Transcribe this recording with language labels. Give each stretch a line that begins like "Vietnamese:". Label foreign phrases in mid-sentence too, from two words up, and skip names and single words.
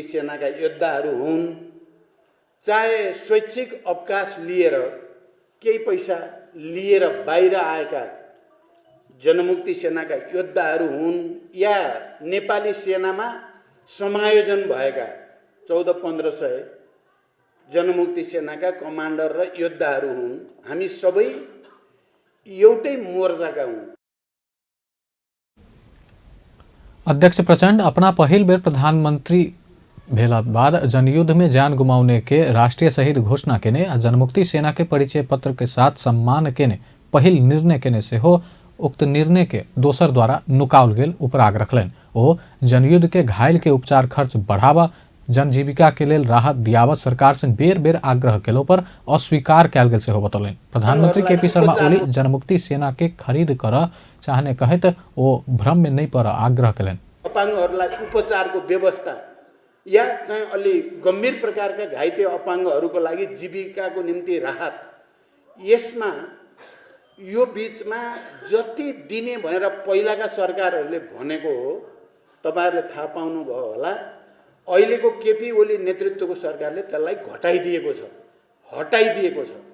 Nepali: सेनाका योद्धाहरू हुन्, चाहे स्वैच्छिक अवकाश लिएर केही पैसा लिएर बाहिर आएका जनमुक्ति सेनाका योद्धाहरू हुन्, या नेपाली सेनामा समायोजन भएका 1400-1500 जनमुक्ति सेनाका कमान्डर र योद्धाहरू हुन्, हामी सबै एउटै मोर्चाका हुन्।
Maithili: अध्यक्ष प्रचंड अपना पहिल बेर प्रधानमंत्री भेला बाद जनयुद्ध में जान गुमाउने के राष्ट्रीय शहीद घोषणा केने आ जनमुक्ति सेना के परिचय पत्र के साथ सम्मान केने पहिल निर्णय केने से हो उक्त निर्णय के दोसर द्वारा नुकाउल गेल उपराग रखलन। ओ जनयुद्ध के घायल के उपचार खर्च बढ़ावा, जनजीविका के लेल राहत दियावत सरकार से बेर बेर आग्रह केलो पर अस्वीकार कैल गेल से हो बतौलन। प्रधानमंत्री केपी शर्मा ओली जनमुक्ति सेना के खरीद कर चाहने कहत ओ भ्रम में नहीं पर आग्रह केलन।
Nepali: अपाङ्गहरूलाई उपचारको व्यवस्था या चाहिँ अलि गम्भीर प्रकारका घाइते अपाङ्गहरूको लागि जीविकाको निम्ति राहत, यसमा यो बीचमा जति दिने भनेर पहिलाका सरकारहरूले भनेको हो, तपाईँहरूले थाहा पाउनुभयो होला, अहिलेको केपी ओली नेतृत्वको सरकारले त्यसलाई हटाइदिएको छ।